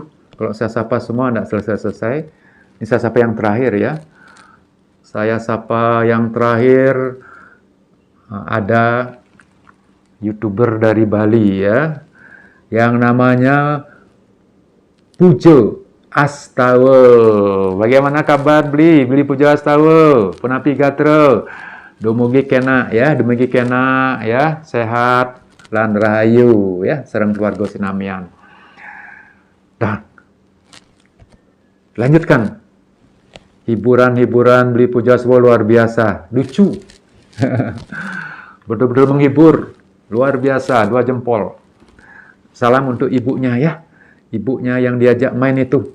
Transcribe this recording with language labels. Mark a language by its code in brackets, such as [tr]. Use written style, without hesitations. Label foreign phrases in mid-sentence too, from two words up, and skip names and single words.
[id] Kalau saya sapa semua tidak selesai-selesai. Ini saya sapa yang terakhir ya. Saya sapa yang terakhir, ada YouTuber dari Bali ya, yang namanya Pujo Astawa. Bagaimana kabar Bli Pujo Astawa? [ban] Punapi gatra. Dumugi kena ya, sehat lan rahayu ya, sareng keluarga sinamian. [id] Dan lanjutkan. Hiburan Bli Pujo Astawa luar biasa, lucu. Betul-betul menghibur, luar biasa, 2 jempol. Salam untuk ibunya ya, ibunya yang diajak main itu.